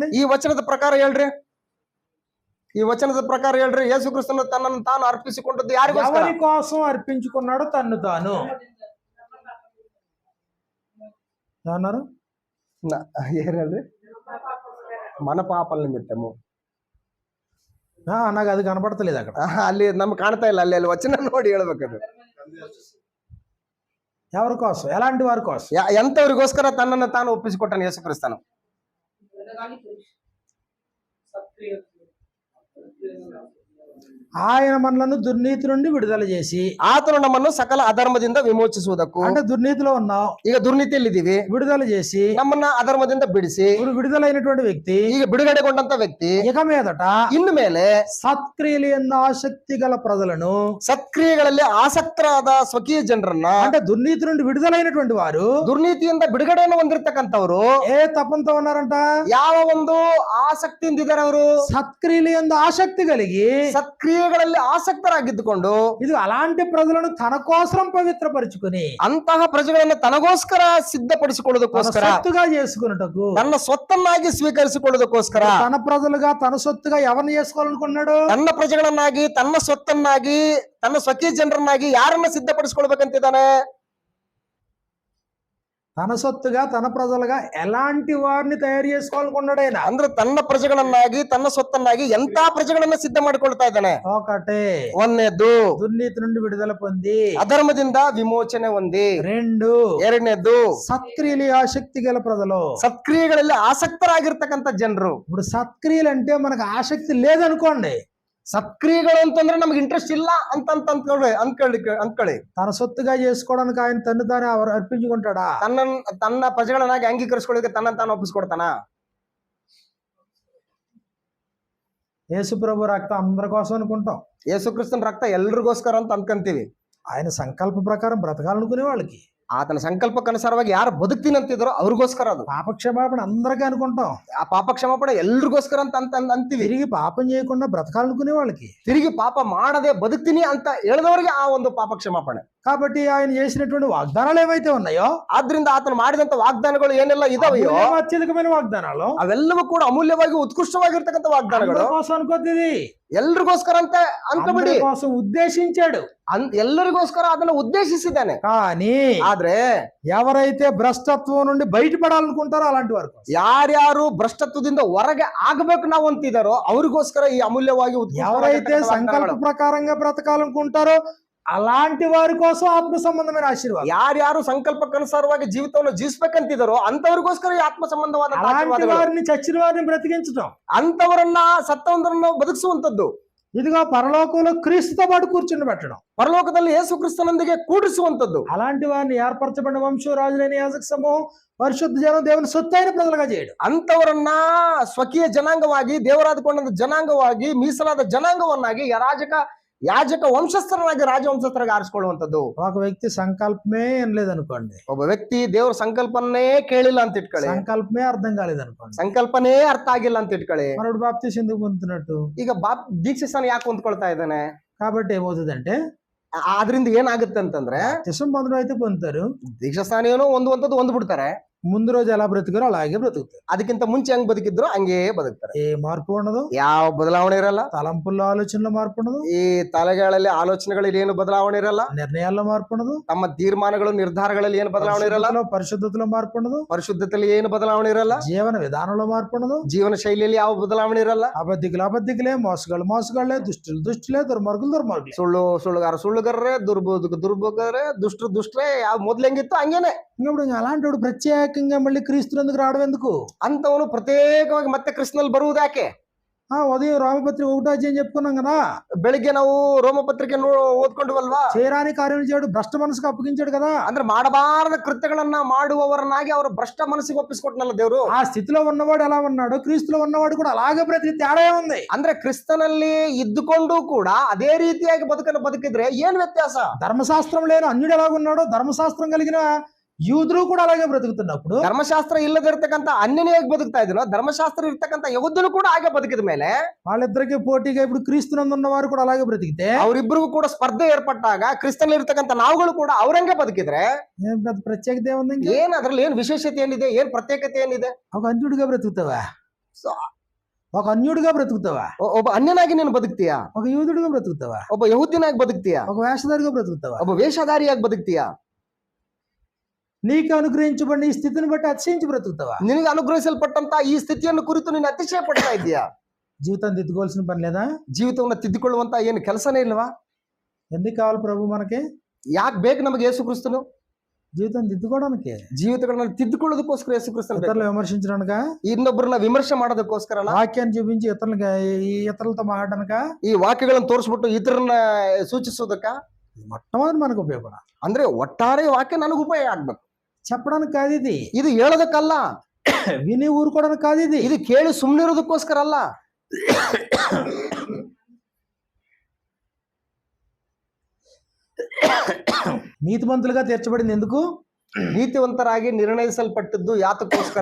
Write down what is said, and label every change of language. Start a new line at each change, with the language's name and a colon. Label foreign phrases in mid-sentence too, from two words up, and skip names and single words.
Kannada: ಈ ವಚನದ ಪ್ರಕಾರ ಹೇಳ್ರಿ, ಈ ವಚನದ ಪ್ರಕಾರ ಹೇಳ್ರಿ. ಯೇಸು ಕ್ರಿಸ್ತನು ತನ್ನನ್ನು ತಾನು ಅರ್ಪಿಸಿಕೊಂಡದ್ದು ಯಾರಿಗೋಸ್ಕರ?
Telugu: ఎవరి కోసం అర్పించుకున్నాడు తన్ను తాను? ఏమన్నారు?
Kannada: ಏನ್ ಹೇಳ್ರಿ?
Telugu: మన పాపల నిమిత్తము. నాకు అది కనపడతలేదు అక్కడ.
Kannada: ಅಲ್ಲಿ ನಮ್ಗೆ ಕಾಣ್ತಾ ಇಲ್ಲ, ಅಲ್ಲಿ ಅಲ್ಲಿ ವಚನ ನೋಡಿ ಹೇಳ್ಬೇಕದು.
Telugu: ఎవరి కోసం, ఎలాంటి వారి కోసం?
Kannada: ಎಂತವರಿಗೋಸ್ಕರ ತನ್ನನ್ನು ತಾನು ಒಪ್ಪಿಸಿಕೊಟ್ಟನು ಯೇಸು ಕ್ರಿಸ್ತನು?
Telugu: ఆయన మనలను దుర్నీతి నుండి విడుదల చేసి,
Kannada: ಆತನು ನಮ್ಮನ್ನು ಸಕಲ ಅಧರ್ಮದಿಂದ ವಿಮೋಚಿಸುವುದಕ್ಕೂ,
Telugu: అంటే దుర్నీతిలో ఉన్నాం,
Kannada: ಈಗ ದುರ್ನೀತಿಯಲ್ಲಿ ಇದೀವಿ,
Telugu: విడుదల చేసి
Kannada: ನಮ್ಮನ್ನ ಅಧರ್ಮದಿಂದ ಬಿಡಿಸಿ
Telugu: ఇప్పుడు విడుదలైనటువంటి వ్యక్తి
Kannada: ಈಗ ಬಿಡುಗಡೆಗೊಂಡಂತ ವ್ಯಕ್ತಿ
Telugu: ఇక మీదట
Kannada: ಇನ್ನು ಮೇಲೆ
Telugu: సత్క్రియలు ఎందు ఆసక్తి గల ప్రజలను,
Kannada: ಸತ್ಕ್ರಿಯೆಗಳಲ್ಲಿ ಆಸಕ್ತರಾದ ಸ್ವಕೀಯ ಜನರನ್ನ,
Telugu: అంటే దుర్నీతి నుండి విడుదలైనటువంటి వారు
Kannada: ದುರ್ನೀತಿಯಿಂದ ಬಿಡುಗಡೆಯನ್ನು ಹೊಂದಿರತಕ್ಕಂಥವ್ರು
Telugu: ఏ తపంతో ఉన్నారంట?
Kannada: ಯಾವ ಒಂದು ಆಸಕ್ತಿಯಿಂದ ಇದ್ದಾರೆ ಅವರು?
Telugu: సత్క్రియలు ఎందు ఆసక్తి కలిగి
Kannada: ಸತ್ಕ್ರಿಯೆಗಳಲ್ಲಿ ಆಸಕ್ತರಾಗಿದ್ದುಕೊಂಡು
Telugu: ఇది అలాంటి ప్రజలను తన కోసం పవిత్రపరుచుకుని
Kannada: ಅಂತಹ ಪ್ರಜೆಗಳನ್ನು ತನಗೋಸ್ಕರ
Telugu: తన
Kannada: ಸಿದ್ಧಪಡಿಸಿಕೊಳ್ಳೋದಕ್ಕೋಸ್ಕರ,
Telugu: సొత్తుగా చేసుకున్నటకు,
Kannada: ತನ್ನ ಸ್ವತ್ತನ್ನಾಗಿ ಸ್ವೀಕರಿಸಿಕೊಳ್ಳೋದಕ್ಕೋಸ್ಕರ,
Telugu: తన ప్రజలుగా తన సొత్తుగా ఎవరిని చేసుకోవాలనుకున్నాడు?
Kannada: ತನ್ನ ಪ್ರಜೆಗಳನ್ನಾಗಿ, ತನ್ನ ಸ್ವತ್ತನ್ನಾಗಿ, ತನ್ನ ಸ್ವಕೀಯ ಜನರನ್ನಾಗಿ ಯಾರನ್ನ ಸಿದ್ಧಪಡಿಸಿಕೊಳ್ಬೇಕಂತಿದ್ದಾನೆ?
Telugu: తన సొత్తుగా తన ప్రజలుగా ఎలాంటి వారిని తయారు చేసుకోవాలనుకున్నాడు ఆయన?
Kannada: ಅಂದ್ರೆ ತನ್ನ ಪ್ರಜೆಗಳನ್ನಾಗಿ, ತನ್ನ ಸ್ವತ್ತನ್ನಾಗಿ ಎಂತ ಪ್ರಜೆಗಳನ್ನ ಸಿದ್ಧ ಮಾಡಿಕೊಳ್ತಾ ಇದ್ದಾನೆ?
Telugu: ఒకటే,
Kannada: ಒಂದನೇದ್ದು
Telugu: దుర్నీతి నుండి విడుదల పొంది,
Kannada: ಅಧರ್ಮದಿಂದ ವಿಮೋಚನೆ ಹೊಂದಿ.
Telugu: రెండు,
Kannada: ಎರಡನೇದ್ದು
Telugu: సత్క్రియలు ఆసక్తి గల ప్రజలు.
Kannada: ಸತ್ಕ್ರಿಯೆಗಳಲ್ಲಿ ಆಸಕ್ತರಾಗಿರ್ತಕ್ಕಂಥ ಜನರು.
Telugu: ఇప్పుడు సత్క్రియలు అంటే మనకు ఆసక్తి లేదనుకోండి,
Kannada: ಸತ್ಕ್ರಿಯೆಗಳು ಅಂತಂದ್ರೆ ನಮ್ಗೆ ಇಂಟ್ರೆಸ್ಟ್ ಇಲ್ಲ ಅಂತ ಅಂದ್ಕೊಳ್ಳಿ.
Telugu: తన సొత్తుగా చేసుకోవడానికి ఆయన తను తాను అర్పించుకుంటాడా?
Kannada: ತನ್ನ ಪ್ರಜೆಗಳನ್ನಾಗಿ ಅಂಗೀಕರಿಸ್ಕೊಳ್ಳೋಕೆ ತನ್ನ ತಾನು ಒಪ್ಪಿಸ್ಕೊಡ್ತಾನ?
Telugu: యేసు ప్రభు రక్తం అందరి కోసం అనుకుంటాం,
Kannada: ಯೇಸು ಕ್ರಿಸ್ತನ ರಕ್ತ ಎಲ್ರಿಗೋಸ್ಕರ ಅಂತ ಅನ್ಕೊಂತೀವಿ.
Telugu: ఆయన సంకల్ప ప్రకారం బ్రతకాలనుకునే వాళ్ళకి,
Kannada: ಆತನ ಸಂಕಲ್ಪಕ್ಕನುಸಾರವಾಗಿ ಯಾರು ಬದುಕ್ತೀನಿ ಅಂತಿದ್ರು ಅವ್ರಿಗೋಸ್ಕರ ಅದು.
Telugu: పాపక్షమాపణ అందరికీ అనుకుంటాం,
Kannada: ಆ ಪಾಪ ಕ್ಷಮಾಪಣೆ ಎಲ್ರಿಗೋಸ್ಕರ ಅಂತ ಅಂತೀವಿ.
Telugu: తిరిగి పాపం చేయకుండా బ్రతకాలనుకునే వాళ్ళకి,
Kannada: ತಿರುಗಿ ಪಾಪ ಮಾಡದೆ ಬದುಕ್ತೀನಿ ಅಂತ ಹೇಳಿದವರಿಗೆ ಆ ಒಂದು ಪಾಪ ಕ್ಷಮಾಪಣೆ.
Telugu: కాబట్టి ఆయన చేసినటువంటి వాగ్దానాలు ఏవైతే ఉన్నాయో,
Kannada: ಆದ್ರಿಂದ ಆತನು ಮಾಡಿದಂತ ವಾಗ್ದಾನಗಳು ಏನೆಲ್ಲ ಇದಾವೆಯೋ
Telugu: అత్యధికమైన వాగ్దానాలు,
Kannada: ಅವೆಲ್ಲವೂ ಕೂಡ ಅಮೂಲ್ಯವಾಗಿ ಉತ್ಕೃಷ್ಟವಾಗಿರ್ತಕ್ಕಂಥ ವಾಗ್ದಾನಗಳು.
Telugu: అందరి కోసం అనుకోద్ది,
Kannada: ಎಲ್ರಿಗೋಸ್ಕರ ಅಂತ ಅನ್ಕೋಬಿಡಿ.
Telugu: అందరి కోసం ఉద్దేశించాడు,
Kannada: ಎಲ್ಲರಿಗೋಸ್ಕರ ಅದನ್ನ ಉದ್ದೇಶಿಸಿದ್ದಾನೆ.
Telugu: కానీ
Kannada: ಆದ್ರೆ
Telugu: ఎవరైతే భ్రష్టత్వం నుండి బయటపడాలనుకుంటారో అలాంటి వారు,
Kannada: ಯಾರ್ಯಾರು ಭ್ರಷ್ಟತ್ವದಿಂದ ಹೊರಗೆ ಆಗಬೇಕು ನಾವು ಅಂತಿದಾರೋ ಅವ್ರಿಗೋಸ್ಕರ ಈ ಅಮೂಲ್ಯವಾಗಿ
Telugu: ఎవరైతే సంకల్ప ప్రకారంగా బ్రతకాలనుకుంటారో అలాంటి వారి కోసం ఆత్మ సంబంధమైన ఆశీర్వాదం.
Kannada: ಯಾರ್ಯಾರು ಸಂಕಲ್ಪಕ್ಕನುಸಾರವಾಗಿ ಜೀವಿತವನ್ನು ಜೀವಿಸಬೇಕಂತಿದಾರೋ ಅಂತವರಿಗೋಸ್ಕರ ಈ ಆತ್ಮ ಸಂಬಂಧವಾದ
Telugu: అలాంటి వారిని చచ్చిన వారిని బ్రతికించడం,
Kannada: ಅಂತವರನ್ನ ಸತ್ತವಂದರನ್ನ ಬದುಕಿಸುವಂತದ್ದು.
Telugu: ఇదిగో పరలోకంలో క్రీస్తుతో పాటు కూర్చుని పెట్టడం,
Kannada: ಪರಲೋಕದಲ್ಲಿ ಯೇಸು ಕ್ರಿಸ್ತನೊಂದಿಗೆ ಕೂಡಿಸುವಂತದ್ದು.
Telugu: అలాంటి వారిని ఏర్పరచబడిన వంశం, రాజులైన యాజక సమూహం, పరిశుద్ధ జనం, దేవుని సొత్తైన ప్రజలుగా చేయడం.
Kannada: ಅಂತವರನ್ನ ಸ್ವಕೀಯ ಜನಾಂಗವಾಗಿ, ದೇವರಾದಕೊಂಡ ಜನಾಂಗವಾಗಿ, ಮೀಸಲಾದ ಜನಾಂಗವನ್ನಾಗಿ, ಯಾಜಕ ವಂಶಸ್ಥರನಾಗಿ, ರಾಜವಂಶಸ್ಥರಾಗಿ ಆರಿಸಿಕೊಳ್ಳುವಂತದ್ದು.
Telugu: ఒక వ్యక్తి సంకల్పమే లేదనుకోండి,
Kannada: ಒಬ್ಬ ವ್ಯಕ್ತಿ ದೇವ್ರ ಸಂಕಲ್ಪನೇ ಕೇಳಿಲ್ಲ ಅಂತ ಇಟ್ಕೊಳ್ಳಿ,
Telugu: సంకల్పమే అర్థం కాలేదనుకోండి,
Kannada: ಸಂಕಲ್ಪನೇ ಅರ್ಥ ಆಗಿಲ್ಲ ಅಂತ ಇಟ್ಕೊಳ್ಳಿ.
Telugu: మరొకడు బాప్తిసం ఎందుకు పొందుతున్నట్టు?
Kannada: ಈಗ ದೀಕ್ಷಾಸ್ನಾನ ಯಾಕೆ ಹೊಂದ್ಕೊಳ್ತಾ ಇದ್ದಾನೆ?
Telugu: కాబట్టి ఏమవుతుందంటే,
Kannada: ಆದ್ರಿಂದ ಏನಾಗುತ್ತೆ ಅಂತಂದ್ರೆ,
Telugu: బాప్తిసం పొందడం అయితే పొందుతారు,
Kannada: ದೀಕ್ಷಾಸ್ನಾನ ಏನೋ ಒಂದು ಬಿಡ್ತಾರೆ.
Telugu: ముందు రోజు ఎలా బ్రతికారో అలాగే బ్రతుకుతారు.
Kannada: ಅದಕ್ಕಿಂತ ಮುಂಚೆ ಹೆಂಗ್ ಬದುಕಿದ್ರು ಹಂಗೇ ಬದುಕ್ತಾರೆ.
Telugu: ఏ మార్పు ఉండదు,
Kannada: ಯಾವ ಬದಲಾವಣೆ ಇರಲ್ಲ.
Telugu: తలంపుల్లో ఆలోచనలో మార్పు ఉండదు,
Kannada: ಈ ತಲೆಗಳಲ್ಲಿ ಆಲೋಚನೆಗಳಲ್ಲಿ ಏನು ಬದಲಾವಣೆ ಇರಲ್ಲ.
Telugu: నిర్ణయాల్లో మార్పు ఉండదు,
Kannada: ತಮ್ಮ ತೀರ್ಮಾನಗಳು, ನಿರ್ಧಾರಗಳಲ್ಲಿ ಏನು ಬದಲಾವಣೆ ಇರಲ್ಲ.
Telugu: పరిశుద్ధతలో మార్పు ఉండదు,
Kannada: ಪರಿಶುದ್ಧತೆಯಲ್ಲಿ ಏನು ಬದಲಾವಣೆ ಇರಲ್ಲ.
Telugu: జీవన విధానంలో మార్పు ఉండదు,
Kannada: ಜೀವನ ಶೈಲಿಯಲ್ಲಿ ಯಾವ ಬದಲಾವಣೆ ಇರಲ್ಲ.
Telugu: అబద్ధికులే, మోసగాళ్లే, దుష్టులే, దుర్మార్గులే.
Kannada: ಸುಳ್ಳುಗಾರರೇ, ದುರ್ಭೋಗರೇ, ದುಷ್ಟ್ರೇ, ಯಾವ ಮೊದ್ಲು ಹೆಂಗಿತ್ತು ಹಂಗೇನೆ.
Telugu: ఇప్పుడు అలాంటి వాడు ప్రత్యేకంగా మళ్ళీ క్రీస్తునందుకు రావడం ఎందుకు?
Kannada: ಅಂತವನು ಪ್ರತ್ಯೇಕವಾಗಿ ಮತ್ತೆ ಕ್ರಿಸ್ತನಲ್ಲಿ ಬರುವುದು ಯಾಕೆ?
Telugu: ఉదయం రోమపత్రిక 1వ అధ్యాయం చెప్పుకున్నాం కదా,
Kannada: ಬೆಳಿಗ್ಗೆ ನಾವು ರೋಮಪತ್ರಿಕೆ ಓದ್ಕೊಂಡ್ವಲ್ವಾ?
Telugu: చేయరాని కార్యం చేయడు, భ్రష్ట మనసుకు అప్పగించాడు కదా.
Kannada: ಅಂದ್ರೆ ಮಾಡಬಾರದ ಕೃತ್ಯಗಳನ್ನ ಮಾಡುವವರನ್ನಾಗಿ ಅವರು ಭ್ರಷ್ಟ ಮನಸ್ಸಿಗೆ ಒಪ್ಪಿಸ್ಕೊಟ್ನಲ್ಲ ದೇವರು.
Telugu: ఆ స్థితిలో ఉన్నవాడు ఎలా ఉన్నాడో క్రీస్తులో ఉన్నవాడు కూడా అలాగే బ్రతికి తేడా ఉంది.
Kannada: ಅಂದ್ರೆ ಕ್ರಿಸ್ತನಲ್ಲಿ ಇದ್ದುಕೊಂಡು ಕೂಡ ಅದೇ ರೀತಿಯಾಗಿ ಬದುಕಿದ್ರೆ ಏನ್ ವ್ಯತ್ಯಾಸ?
Telugu: ధర్మశాస్త్రం లేని అన్యుడు ఎలాగున్నాడో ధర్మశాస్త్రం కలిగిన యూదులు కూడా అలాగే బ్రతుకుతున్నప్పుడు,
Kannada: ಧರ್ಮಶಾಸ್ತ್ರ ಇಲ್ಲದಿರ್ತಕ್ಕಂಥ ಅನ್ಯನಿಯಾಗಿ ಬದುಕ್ತಾ ಇದ್ರು, ಧರ್ಮಶಾಸ್ತ್ರ ಇರ್ತಕ್ಕಂಥ ಯಹೂದ್ಯರು ಕೂಡ ಹಾಗೆ ಬದುಕಿದ ಮೇಲೆ
Telugu: వాళ్ళిద్దరికి పోటీగా ఇప్పుడు క్రీస్తునందు ఉన్నవారు కూడా అలాగే బ్రతికితే,
Kannada: ಅವರಿಬ್ಬರಿಗೂ ಕೂಡ ಸ್ಪರ್ಧೆ ಏರ್ಪಟ್ಟಾಗ ಕ್ರಿಸ್ತನಲ್ಲಿ ಇರ್ತಕ್ಕಂಥ ನಾವುಗಳು ಕೂಡ ಅವರಂಗೆ ಬದುಕಿದ್ರೆ
Telugu: ప్రత్యేకత ఏముంది?
Kannada: ಏನ್ ಅದ್ರಲ್ಲಿ ಏನ್ ವಿಶೇಷತೆ ಏನಿದೆ? ಏನ್ ಪ್ರತ್ಯೇಕತೆ ಏನಿದೆ?
Telugu: ఒక అన్యుడిగా బ్రతుకుతావా? ఒక అన్యుడిగా బ్రతుకుతావా?
Kannada: ಒಬ್ಬ ಅನ್ಯನಾಗಿ ನೀನು ಬದುಕ್ತೀಯಾ?
Telugu: ఒక యూదుడిగా బ్రతుకుతావా?
Kannada: ಒಬ್ಬ ಯಹೂದ್ಯನಾಗಿ ಬದುಕ್ತೀಯಾ?
Telugu: ఒక వేషధారిగా బ్రతుకుతావా?
Kannada: ಒಬ್ಬ ವೇಷಧಾರಿಯಾಗಿ ಬದುಕ್ತೀಯಾ?
Telugu: నీకు అనుగ్రహించబడిన ఈ స్థితిని బట్టి అతిశయించి బ్రతుకుతావా?
Kannada: ನಿನಗೆ ಅನುಗ್ರಹಿಸಲ್ಪಟ್ಟಂತ ಈ ಸ್ಥಿತಿಯನ್ನು ಕುರಿತು ನೀನು ಅತಿಶಯ ಪಡ್ತಾ ಇದೀಯಾ?
Telugu: జీవితాన్ని దిద్దుకోవాల్సిన పని లేదా?
Kannada: ಜೀವಿತವನ್ನ ತಿದ್ದುಕೊಳ್ಳುವಂತ ಏನು ಕೆಲಸನೇ ಇಲ್ವಾ?
Telugu: ఎందుకు కావాలి ప్రభు మనకి?
Kannada: ಯಾಕೆ ಬೇಕು ನಮಗೆ ಯೇಸು ಕ್ರಿಸ್ತನು?
Telugu: జీవితం దిద్దుకోవడానికి,
Kannada: ಜೀವಿತಗಳನ್ನ ತಿದ್ದುಕೊಳ್ಳೋದಕ್ಕೋಸ್ಕರ ಯೇಸು ಕ್ರಿಸ್ತನು ಬೇಕು.
Telugu: ఇతరులు విమర్శించడానిక,
Kannada: ಇನ್ನೊಬ್ಬರನ್ನ ವಿಮರ್ಶೆ ಮಾಡೋದಕ್ಕೋಸ್ಕರ ಅಲ್ಲ,
Telugu: వాక్యాన్ని చూపించి ఇతరులతో మాట్లాడడానిక,
Kannada: ಈ ವಾಕ್ಯಗಳನ್ನು ತೋರಿಸ್ಬಿಟ್ಟು ಇತರನ್ನ ಸೂಚಿಸೋದಕ್ಕ,
Telugu: మొట్టమొదటి మనకు ఉపయోగపడాలి.
Kannada: ಅಂದ್ರೆ ಒಟ್ಟಾರೆ ವಾಕ್ಯ ನನಗೆ ಉಪಯೋಗ ಆಗ್ಬೇಕು.
Telugu: చెప్పడానికి కాదు ఇది,
Kannada: ಇದು ಹೇಳೋದಕ್ಕಲ್ಲ,
Telugu: విని ఊరుకోవడానికి కాదు ఇది,
Kannada: ಇದು ಕೇಳಿ ಸುಮ್ಮನಿರೋದಕ್ಕೋಸ್ಕರ ಅಲ್ಲ.
Telugu: నీతిమంతులుగా తీర్చబడింది ఎందుకు?
Kannada: ನೀತಿವಂತರಾಗಿ ನಿರ್ಣಯಿಸಲ್ಪಟ್ಟದ್ದು ಯಾತಕ್ಕೋಸ್ಕರ?